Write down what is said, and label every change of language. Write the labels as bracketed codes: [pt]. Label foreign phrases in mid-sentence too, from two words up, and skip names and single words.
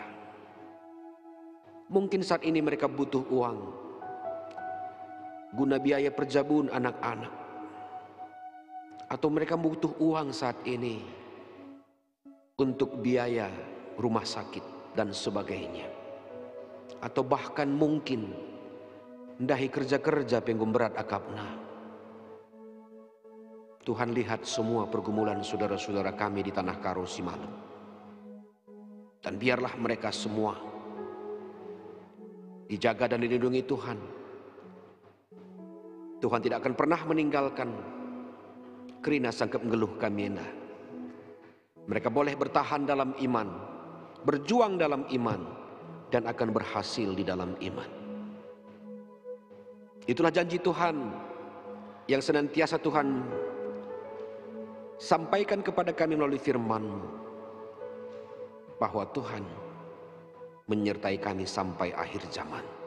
[id] Mungkin saat ini mereka butuh uang guna biaya perjabun anak-anak. Atau mereka butuh uang saat ini untuk biaya rumah sakit dan sebagainya. Atau bahkan mungkin [btx] ndahi kerja-kerja penggum berat akapna. [id] Tuhan lihat semua pergumulan saudara-saudara kami di Tanah Karo Simalem. Dan biarlah mereka semua dijaga dan dilindungi Tuhan. Tuhan tidak akan pernah meninggalkan [btx] kerina sangkep ngeluh kami enda. [id] Mereka boleh bertahan dalam iman, berjuang dalam iman, dan akan berhasil di dalam iman. Itulah janji Tuhan yang senantiasa Tuhan sampaikan kepada kami melalui firman-Mu, bahwa Tuhan menyertai kami sampai akhir zaman.